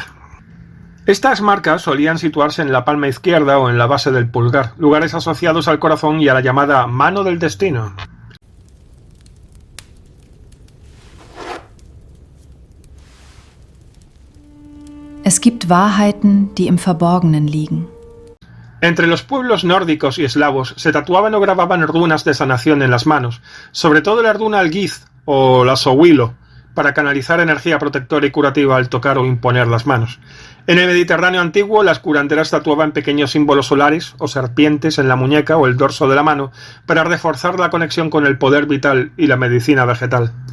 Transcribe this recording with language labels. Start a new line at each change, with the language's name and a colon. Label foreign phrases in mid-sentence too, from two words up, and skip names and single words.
Spanish: Estas marcas solían situarse en la palma izquierda o en la base del pulgar, lugares asociados al corazón y a la llamada mano del destino.
German: Es gibt Wahrheiten, die im Verborgenen liegen.
Spanish: Entre los pueblos nórdicos y eslavos se tatuaban o grababan runas de sanación en las manos, sobre todo la runa algiz o la sowilo, para canalizar energía protectora y curativa al tocar o imponer las manos. En el Mediterráneo antiguo, las curanderas tatuaban pequeños símbolos solares o serpientes en la muñeca o el dorso de la mano para reforzar la conexión con el poder vital y la medicina vegetal.